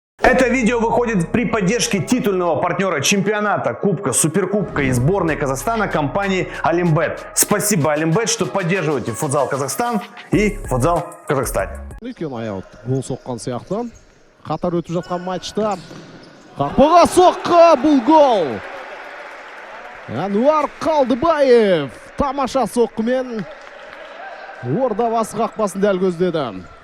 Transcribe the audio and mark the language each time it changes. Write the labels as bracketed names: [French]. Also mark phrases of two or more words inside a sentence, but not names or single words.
[Russian] Это видео выходит при поддержке титульного партнера чемпионата, кубка, суперкубка и сборной Казахстана компании Олимбет. Спасибо, Олимбет, что поддерживаете футзал Казахстан и футзал в Казахстане. [Kazakh] Өйткені аяут гол соққан сияқты. Қатар өтіп жатқан матчта қақпаға соққы, бұл гол. Әнуар Қалдыбаев тамаша соққымен Ордабасы қақпасын дәл көздеді.